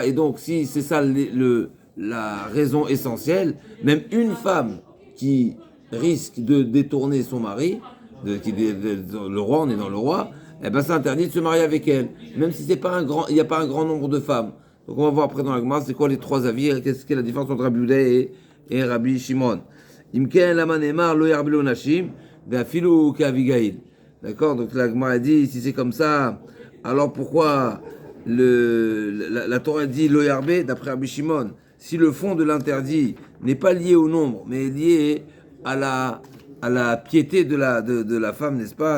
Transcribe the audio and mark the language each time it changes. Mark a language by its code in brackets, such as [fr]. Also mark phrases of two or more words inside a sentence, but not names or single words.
[fr] Et donc, si c'est ça la raison essentielle, même une femme qui risque de détourner son mari, le roi, on est dans le roi, eh ben c'est interdit de se marier avec elle, même si il n'y a pas un grand nombre de femmes. Donc on va voir après dans la Gemara, c'est quoi les trois avis, qu'est-ce qu'est la différence entre Rabbi Yehuda et Rabbi Shimon. [he] אם כן למאן אמר לא ירבה לו נשים ואפילו כאביגיל. [fr] D'accord, donc la Gemara dit, si c'est comme ça, alors pourquoi la Torah dit [he] לא ירבה [fr] d'après Rabbi Shimon, si le fond de l'interdit n'est pas lié au nombre, mais est lié à la piété de la femme, n'est-ce pas?